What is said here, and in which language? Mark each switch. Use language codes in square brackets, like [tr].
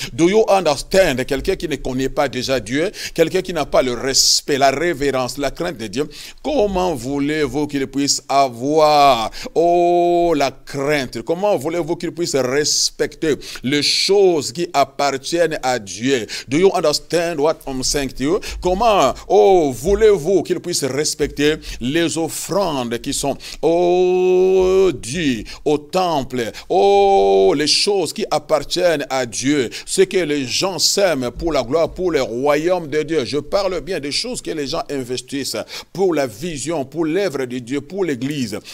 [en] Do you understand? [fr] Quelqu'un qui ne connaît pas déjà Dieu, quelqu'un qui n'a pas le respect, la révérence, la crainte de Dieu, comment voulez-vous qu'il puisse avoir, oh, la crainte? Comment voulez-vous qu'il puisse respecter les choses qui appartiennent à Dieu? [en] Do you understand what I'm saying to you? [fr] Comment, oh, voulez-vous qu'il puisse respecter les offrandes qui sont, oh, dues au temple, oh, les choses qui appartiennent à Dieu, ce que les gens sèment pour la gloire, pour le royaume de Dieu. Je parle bien des choses que les gens investissent pour la vision, pour l'œuvre de Dieu, pour l'église.